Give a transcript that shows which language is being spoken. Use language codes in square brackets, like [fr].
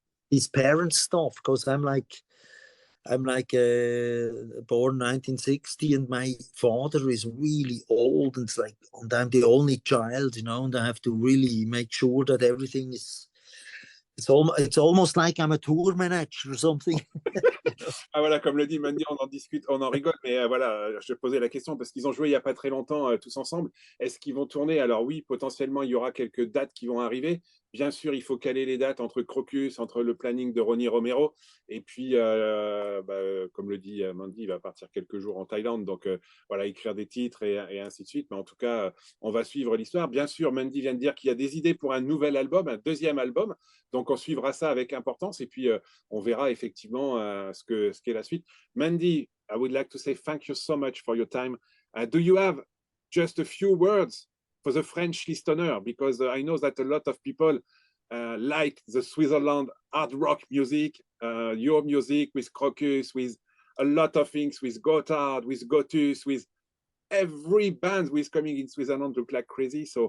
[en] His parents' stuff, because I'm like born 1960, and my father is really old, and it's like, and I'm the only child, you know, and I have to really make sure that everything is. It's almost like I'm a tour manager or something. [fr] Ah voilà, comme le dit Mandy, on en discute, on en rigole, mais voilà, je posais la question parce qu'ils ont joué il n'y a pas très longtemps tous ensemble. Est-ce qu'ils vont tourner? Alors oui, potentiellement, il y aura quelques dates qui vont arriver, Bien sûr, il faut caler les dates entre Krokus, entre le planning de Ronnie Romero. Et puis, comme le dit Mandy, il va partir quelques jours en Thaïlande. Donc, voilà, écrire des titres et ainsi de suite. Mais en tout cas, on va suivre l'histoire. Bien sûr, Mandy vient de dire qu'il y a des idées pour un nouvel album, un deuxième album. Donc, on suivra ça avec importance. Et puis, on verra effectivement ce qu'est la suite. [en] Mandy, I would like to say thank you so much for your time. Do you have just a few words for the French listener, because I know that a lot of people like the Switzerland hard rock music, your music with Krokus, with a lot of things, with Gotthard, with Gotus, with every band who is coming in Switzerland look like crazy.